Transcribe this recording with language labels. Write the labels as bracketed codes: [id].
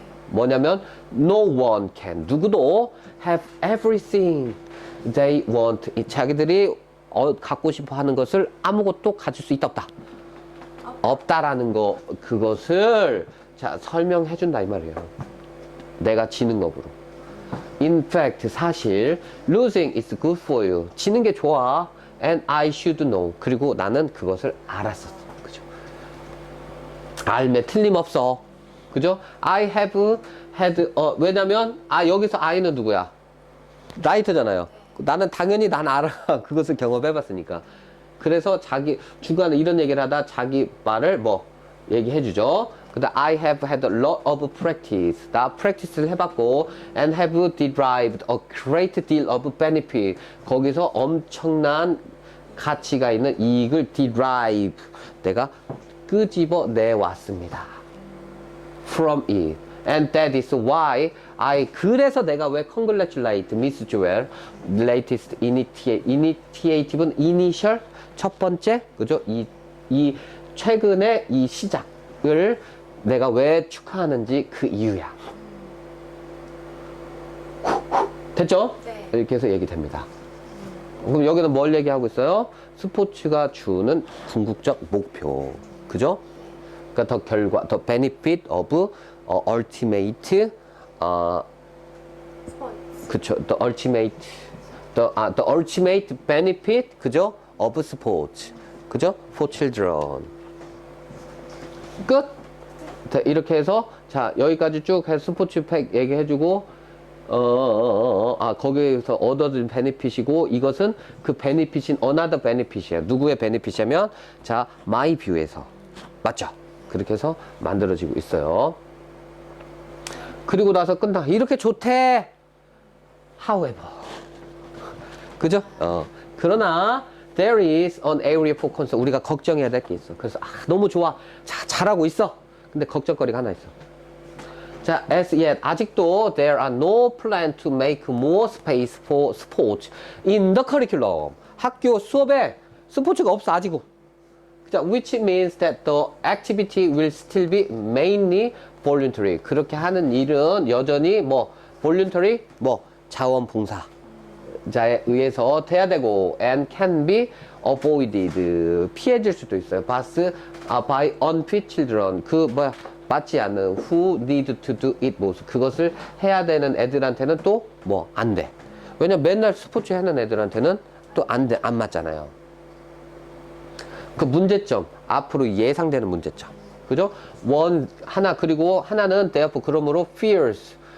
[ko] 뭐냐면 [en] no one can [ko] 누구도 [en] have everything they want [ko] 자기들이 갖고 싶어 하는 것을 아무것도 가질 수 있다 없다. 없다라는 거 그것을 자 설명해 준다 이 말이에요. 내가 지는 법으로. [en] In fact [ko] 사실 [en] losing is good for you. [ko] 지는 게 좋아. [en] And I should know. [ko] 그리고 나는 그것을 알았었어. 그죠? 알매 틀림없어. 그죠? [en] I have had [ko] 왜냐면 여기서 I는 누구야? 라이터잖아요. 나는 당연히 난 알아. 그것을 경험해 봤으니까. 그래서 자기 중간에 이런 얘기를 하다 자기 말을 뭐 얘기해 주죠. [en] 근데 I have had a lot of practice. [ko] 나 practice를 해봤고 [en] and have derived a great deal of benefit. [ko] 거기서 엄청난 가치가 있는 이익을 [en] derive. [ko] 내가 끄집어 내왔습니다. [en] From it. And that is why [ko] 그래서 내가 왜 [en] congratulate Miss Joel latest initiative는 initial [ko] 첫 번째 그죠? 이 최근에 이 시작을 내가 왜 축하하는지 그 이유야. 됐죠? 네. 이렇게 해서 얘기됩니다. 그럼 여기는 뭘 얘기하고 있어요? 스포츠가 주는 궁극적 목표. 그죠? 그러니까 더 [en] benefit of ultimate [ko] 스포츠. [en] 그쵸? the ultimate benefit 그죠? of sports. 그죠? for children. 끝. [ko] 자, 이렇게 해서 자, 여기까지 쭉 해서 스포츠 팩 얘기해주고 거기에서 얻어진 베네핏이고 이것은 그 베네핏인 another benefit이야. 누구의 베네핏이냐면 자, my view에서 맞죠? 그렇게 해서 만들어지고 있어요. 그리고 나서 끝나. 이렇게 좋대. However. 그죠? 그러나 [en] there is an area for concern. [ko] 우리가 걱정해야 될 게 있어. 그래서 너무 좋아. 자, 잘하고 있어. 근데 걱정거리가 하나 있어. [en] 자, as yet [ko] 아직도 [en] there are no plan to make more space for sports in the curriculum. [ko] 학교 수업에 스포츠가 없어 아직은. [en] 자, which means that the activity will still be mainly voluntary. [ko] 그렇게 하는 일은 여전히 뭐 voluntary 뭐 자원봉사자에 의해서 돼야 되고 [en] and can be avoided. [ko] 피해질 수도 있어요. [en] by unfit children. [ko] 맞지 않는 [en] who need to do it 모습. [ko] 그것을 해야 되는 애들한테는 또 뭐 안 돼. 왜냐면 맨날 스포츠 하는 애들한테는 또 안 돼. 안 맞잖아요. 그 문제점, 앞으로 예상되는 문제점. 그죠? 그리고 하나는 therefore 그러므로 fears.